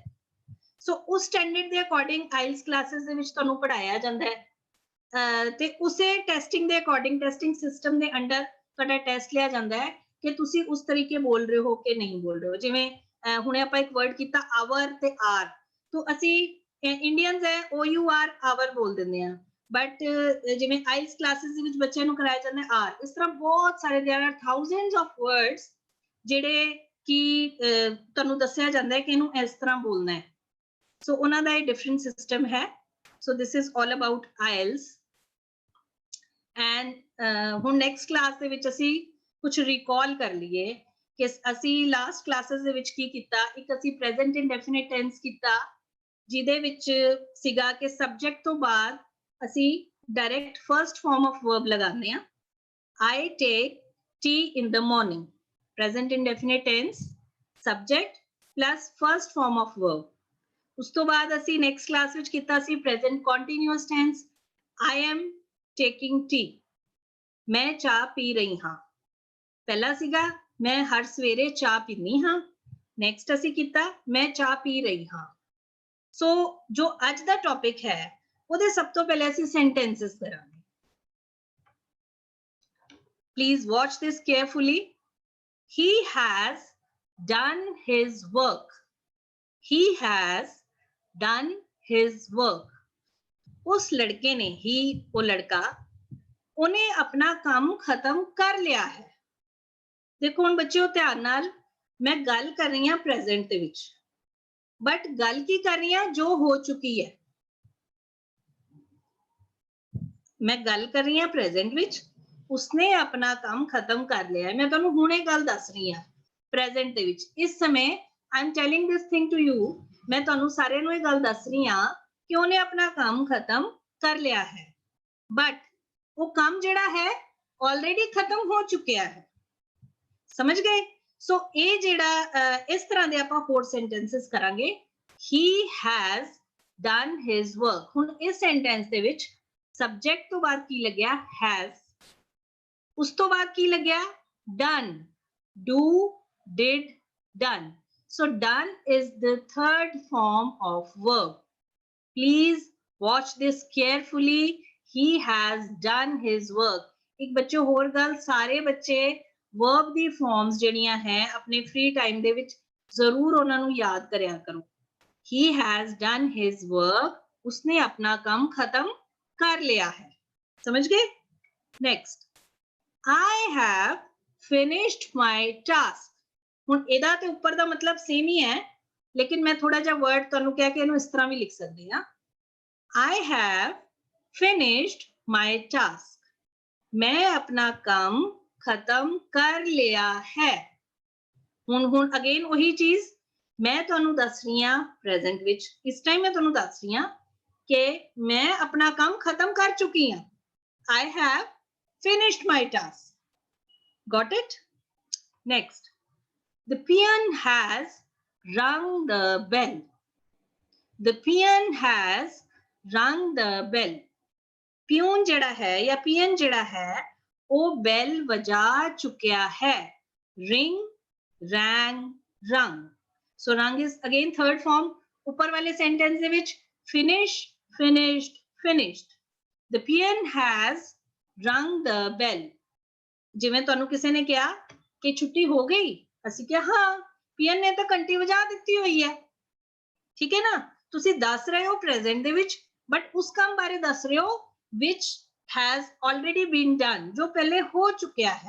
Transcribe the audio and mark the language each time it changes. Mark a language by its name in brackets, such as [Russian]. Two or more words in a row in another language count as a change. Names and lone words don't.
[Punjabi] ਸੋ ਉਸ ਸਟੈਂਡਰਡ ਦੇ [English] according IELTS classes [Punjabi] ਦੇ ਵਿੱਚ ਤੁਹਾਨੂੰ ਪੜਾਇਆ ਜਾਂਦਾ ਹੈ ਤੇ ਉਸੇ ਟੈਸਟਿੰਗ ਦੇ [English] according, testing system [Punjabi] ਦੇ ਅੰਡਰ ਤੁਹਾਡਾ ਟੈਸਟ ਲਿਆ ਜਾਂਦਾ ਹੈ ਕਿ ਤੁਸੀਂ ਉਸ ਤਰੀਕੇ ਬੋਲ ਰਹੇ ਹੋ ਕਿ ਨਹੀਂ ਬੋਲ ਰਹੇ ਹੋ। ਜਿਵੇਂ ਹੁਣੇ ਆਪਾਂ ਇੱਕ ਵਰਡ ਕੀਤਾ ਆਵਰ ਤੇ ਆਰ, ਤੋਂ ਅਸੀਂ ਇੰਡੀਅਨਸ ਹੈ [English] OUR our [Punjabi] ਬੋਲ ਦਿੰਦੇ ਆ, ਬਟ ਜਿਵੇਂ [English] IELTS classes [Punjabi] ਦੇ ਵਿੱਚ ਬੱਚਿਆਂ ਨੂੰ ਕਰਾਇਆ ਜਾਂਦਾ ਹੈ ਆਰ। ਇਸ ਤਰ੍ਹਾਂ ਬਹੁਤ ਸਾਰੇ [English] there are thousands of words [Punjabi] ਜਿਹੜੇ ਕਿ ਤੁਹਾਨੂੰ ਦੱਸਿਆ ਜਾਂਦਾ ਹੈ ਕਿ ਇਹਨੂੰ ਇਸ ਤਰ੍ਹਾਂ ਬੋਲਣਾ ਹੈ। ਸੋ ਉਹਨਾਂ ਦਾ ਇਹ [English] different system [Punjabi] ਹੈ। [English] so this is all about IELTS. [Punjabi] ਐਂਡ ਹੁਣ [English] next class [Punjabi] ਦੇ ਵਿੱਚ ਅਸੀਂ ਕੁਝ ਰਿਕਾਲ ਕਰ ਲਈਏ ਕਿ ਅਸੀਂ [English] last classes [Punjabi] ਦੇ ਵਿੱਚ ਕੀ ਕੀਤਾ। ਇੱਕ ਅਸੀਂ [English] present indefinite tense [Punjabi] ਕੀਤਾ, ਜਿਹਦੇ ਵਿੱਚ ਸੀਗਾ ਕਿ ਸਬਜੈਕਟ ਤੋਂ ਬਾਅਦ ਅਸੀਂ [English] direct first form of verb [Punjabi] ਲਗਾਉਂਦੇ ਆ। [English] I take tea in the morning, present indefinite tense, subject plus first form of verb। [Punjabi] ਉਸ ਤੋਂ ਬਾਅਦ ਅਸੀਂ [English] next class [Punjabi] ਵਿੱਚ ਕੀਤਾ ਸੀ [English] present continuous tense, I am taking tea, [Punjabi] ਮੈਂ ਚਾਹ ਪੀ ਰਹੀ ਹਾਂ। ਪਹਿਲਾ ਸੀਗਾ ਮੈਂ ਹਰ ਸਵੇਰੇ ਚਾਹ ਪੀਂਦੀ ਹਾਂ, ਨੈਕਸਟ ਅਸੀਂ ਕੀਤਾ ਮੈਂ ਚਾਹ ਪੀ ਰਹੀ ਹਾਂ। ਸੋ ਜੋ ਅੱਜ ਦਾ ਟੌਪਿਕ ਹੈ ਉਹਦੇ ਸਭ ਤੋਂ ਪਹਿਲੇ ਅਸੀਂ ਸੈਂਟੈਂਸਸ ਕਰਾਂਗੇ। [English] Please watch this carefully. He has done his work. He has done his work. [Hindi] उस लड़के ने, ही वो लड़का, उन्हें अपना काम खत्म कर लिया है। [Punjabi] ਦੇਖੋ ਹੁਣ ਬੱਚਿਓ ਧਿਆਨ ਨਾਲ, ਮੈਂ ਗੱਲ ਕਰ ਰਹੀ ਹਾਂ ਪ੍ਰੈਜ਼ੈਂਟ ਦੇ ਵਿੱਚ, ਬਟ ਗੱਲ ਕੀ ਕਰ ਰਹੀ ਹਾਂ ਜੋ ਹੋ ਚੁੱਕੀ ਹੈ। ਮੈਂ ਗੱਲ ਕਰ ਰਹੀ ਹਾਂ ਪ੍ਰੈਜ਼ੈਂਟ ਵਿੱਚ, [Hindi] उसने अपना काम खत्म कर लिया है। [Punjabi] ਮੈਂ ਤੁਹਾਨੂੰ ਹੁਣੇ ਗੱਲ ਦੱਸ ਰਹੀ ਹਾਂ ਪ੍ਰੈਜ਼ੈਂਟ ਦੇ ਵਿੱਚ। [Hindi] इस समय [English] I am telling this thing to you, [Punjabi] ਮੈਂ ਤੁਹਾਨੂੰ ਸਾਰੇ ਨੂੰ ਇਹ ਗੱਲ ਦੱਸ ਰਹੀ ਹਾਂ ਕਿ [Hindi] उन्हें अपना काम खत्म कर लिया है, [Punjabi] ਬਟ ਉਹ ਕੰਮ ਜਿਹੜਾ ਹੈ ਆਲਰੈਡੀ ਖਤਮ ਹੋ ਚੁੱਕਿਆ ਹੈ। ਸਮਝ ਗਏ? ਸੋ ਇਹ ਜਿਹੜਾ ਇਸ ਤਰ੍ਹਾਂ ਦੇ ਆਪਾਂ ਹੋਰ ਸੈਂਟੈਂਸਸ ਕਰਾਂਗੇ। [English] He has done his work. [Punjabi] ਹੁਣ ਇਸ ਸੈਂਟੈਂਸ ਦੇ ਵਿੱਚ ਸਬਜੈਕਟ ਤੋਂ ਬਾਅਦ ਕੀ ਲੱਗਿਆ ਹੈਜ਼, ਉਸ ਤੋਂ ਬਾਅਦ ਕੀ ਲੱਗਿਆ [English] done, do, did, done. So done is the third form of verb. Please watch this carefully. He has done his work. [Punjabi] ਇੱਕ ਬੱਚਿਓ ਹੋਰ ਗੱਲ, ਸਾਰੇ ਬੱਚੇ verb दी forms ਜਿਹੜੀਆਂ ਹੈ ਆਪਣੇ [English] free time [Punjabi] ਦੇ ਵਿੱਚ ਜ਼ਰੂਰ ਉਹਨਾਂ ਨੂੰ ਯਾਦ ਕਰਿਆ ਕਰੋ। [English] He has done his work. [Hindi] उसने अपना काम खत्म कर लिया है। समझ गए? [English] Next, I have finished my task. [Punjabi] ਹੁਣ ਇਹਦਾ ਤੇ ਉੱਪਰ ਦਾ ਮਤਲਬ ਸੇਮ ਹੀ ਹੈ, ਲੇਕਿਨ ਮੈਂ ਥੋੜਾ ਜਿਹਾ ਵਰਡ ਤੁਹਾਨੂੰ ਕਹਿ ਕੇ ਇਹਨੂੰ ਇਸ ਤਰ੍ਹਾਂ ਵੀ ਲਿਖ ਸਕਦੀ ਹਾਂ। [English] I have finished my task. [Punjabi] ਮੈਂ ਆਪਣਾ ਕੰਮ ਖਤਮ ਕਰ ਲਿਆ ਹੈ। ਹੁਣ ਅਗੇਨ ਉਹੀ ਚੀਜ਼ ਮੈਂ ਤੁਹਾਨੂੰ ਦੱਸ ਰਹੀ ਹਾਂ ਪ੍ਰੈਜ਼ੈਂਟ ਵਿੱਚ। ਇਸ ਟਾਈਮ ਮੈਂ ਤੁਹਾਨੂੰ ਦੱਸ ਰਹੀ ਹਾਂ ਕਿ ਮੈਂ ਆਪਣਾ ਕੰਮ ਖਤਮ ਕਰ ਚੁੱਕੀ ਹਾਂ। [English] I have finished my task. Got it? Next, the peon has rung the bell. The peon has rung the bell. [Punjabi] Peon ਜਿਹੜਾ ਹੈ ਜਾਂ peon ਜਿਹੜਾ ਹੈ ਉਹ bell ਵਜਾ ਚੁੱਕਿਆ ਹੈ। [English] Ring, rang, rung. So rung is again third form. [Punjabi] ਉੱਪਰ ਵਾਲੇ sentence ਦੇ ਵਿੱਚ [English] finish, finished, finished. The peon has rung the bell. [Punjabi] ਜਿਵੇਂ ਤੁਹਾਨੂੰ ਕਿਸੇ ਨੇ ਕਿਹਾ ਕਿ ਛੁੱਟੀ ਹੋ ਗਈ, ਅਸੀਂ ਕਿਹਾ ਹਾਂ, ਪੀਐਨ ਨੇ ਤਾਂ ਘੰਟੀ ਵਜਾ ਦਿੱਤੀ ਹੋਈ ਹੈ। ਠੀਕ ਹੈ ਨਾ? ਤੁਸੀਂ ਦੱਸ ਰਹੇ ਹੋ ਪ੍ਰੈਜ਼ੈਂਟ ਦੇ ਵਿੱਚ, ਬਟ ਉਸ ਕੰਮ ਬਾਰੇ ਦੱਸ ਰਹੇ ਹੋ [English] which has already been done, [Punjabi] ਜੋ ਪਹਿਲੇ ਹੋ ਚੁੱਕਿਆ ਹੈ।